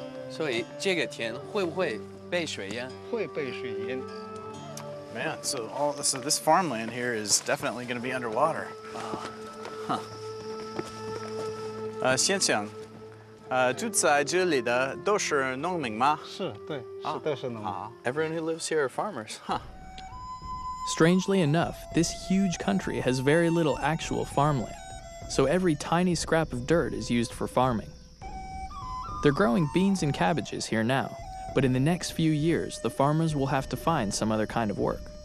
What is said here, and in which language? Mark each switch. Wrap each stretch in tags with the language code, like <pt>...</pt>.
<zh>所以这个田会不会被水淹？会被水淹。</zh> <en>Man, so this farmland here is definitely going to be underwater. Huh.</en> <zh>先生，住在这里的都是农民吗？是，对，是都是农民。</zh> <en>Everyone who lives here are farmers. Huh. Strangely enough, this huge country has very little actual farmland, so every tiny scrap of dirt is used for farming. They're growing beans and cabbages here now, but in the next few years, the farmers will have to find some other kind of work.</en>